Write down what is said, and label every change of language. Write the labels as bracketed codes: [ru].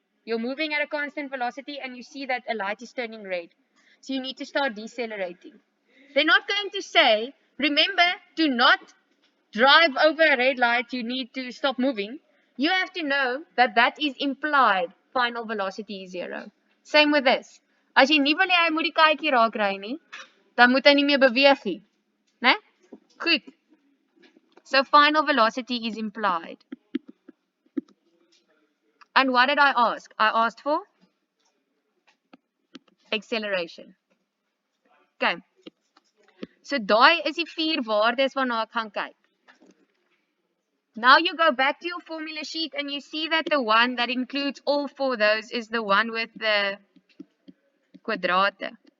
[en] You're moving at a constant velocity and you see that a light is turning red. So you need to start decelerating. They're not going to say, remember, to not drive over a red light, you need to stop moving. You have to know that that is implied. Final velocity is 0. Same with this. [af] As jy nie wil hê hy moet die kykie raak ry nie, dan moet hy nie meer beweeg nie. Né? Goed. [en] So final velocity is implied. And what did I ask? I asked for acceleration. Okay. [af] So daai is die 4 waardes waarna ek gaan kyk. [en] Now you go back to your formula sheet and you see that the one that includes all 4 of those is the one with the kwadrate.